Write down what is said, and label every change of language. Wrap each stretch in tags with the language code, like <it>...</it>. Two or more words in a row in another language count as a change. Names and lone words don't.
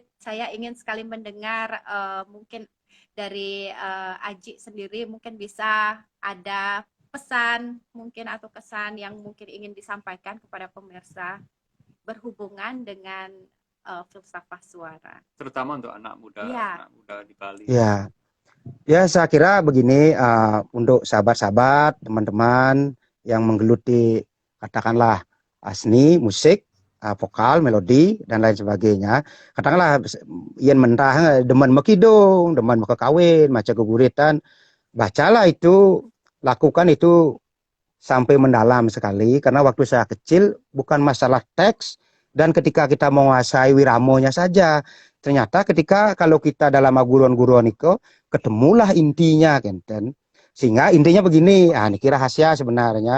<id>Saya ingin sekali mendengar mungkin dari Aji sendiri mungkin bisa ada pesan mungkin atau kesan yang mungkin ingin disampaikan kepada pemirsa berhubungan dengan filsafat suara. Terutama untuk anak muda di Bali. Ya, saya kira begini, untuk sahabat-sahabat, teman-teman yang menggeluti katakanlah seni, musik, vokal, melodi dan lain sebagainya.</id> <ban>Katakanlah yen mentah demen mekidung, demen kawin, maca geguritan,</ban> <id>bacalah itu, lakukan itu sampai mendalam sekali karena waktu saya kecil bukan masalah teks dan ketika kita menguasai wiramonya saja. Ternyata ketika kalau kita dalam guruan-guruan itu ketemulah intinya, Sehingga intinya begini, niki rahasia sebenarnya.</id>